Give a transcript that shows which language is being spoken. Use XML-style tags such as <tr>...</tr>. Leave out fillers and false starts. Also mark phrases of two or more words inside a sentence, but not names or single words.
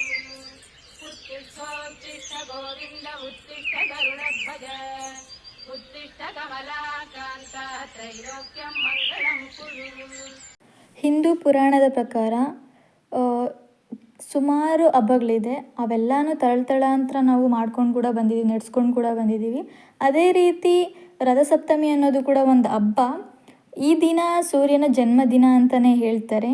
<sa>उत्तिष्ठोत्तिष्ठ गोविन्द उत्तिष्ठ गरुडध्वज. उत्तिष्ठ कमलाकान्त त्रैलोक्यं मङ्गलं कुरु.</sa> <kn>ಹಿಂದೂ ಪುರಾಣದ ಪ್ರಕಾರ ಸುಮಾರು ಹಬ್ಬಗಳಿದೆ. ಅವೆಲ್ಲನೂ ತಳತಳಾಂತರ ನಾವು ಮಾಡ್ಕೊಂಡು ಕೂಡ ಬಂದಿದ್ದೀವಿ, ನಡೆಸ್ಕೊಂಡು ಕೂಡ ಬಂದಿದ್ದೀವಿ. ಅದೇ ರೀತಿ ರಥಸಪ್ತಮಿ ಅನ್ನೋದು ಕೂಡ ಒಂದು ಹಬ್ಬ. ಈ ದಿನ ಸೂರ್ಯನ ಜನ್ಮದಿನ ಅಂತಲೇ ಹೇಳ್ತಾರೆ.</kn>